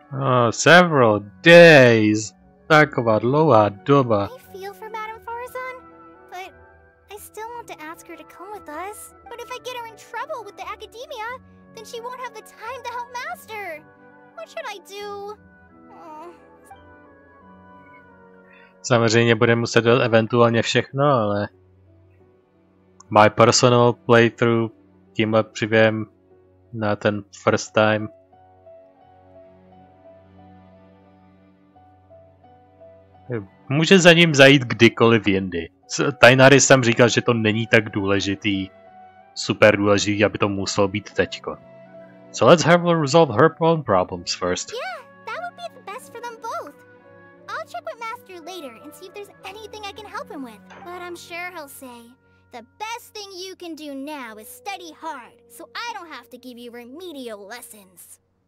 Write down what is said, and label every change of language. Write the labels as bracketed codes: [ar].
[en] Oh, several days. Talk about Loa Duba. I feel for Madame Faruzan, but I still want to ask her to come with us. But if I get her in trouble with the academia, then she won't have the time to help Master. What should I do? [cs] Samozřejmě bude muset dělat eventuálně všechno, ale [en] my personal playthrough [cs] tímhle příběhem na ten [en] first time. [cs] Může za ním zajít kdykoliv jindy. Tainari jsem říkal, že to není tak důležitý, super důležitý, aby to muselo být teďko. [en] So let's have her resolve her own problems first. Yeah, that would be the best for them both. I'll check with Master later and see if there's anything I can help him with. But I'm sure he'll say, the best thing you can do now is study hard, so I don't have to give you remedial lessons.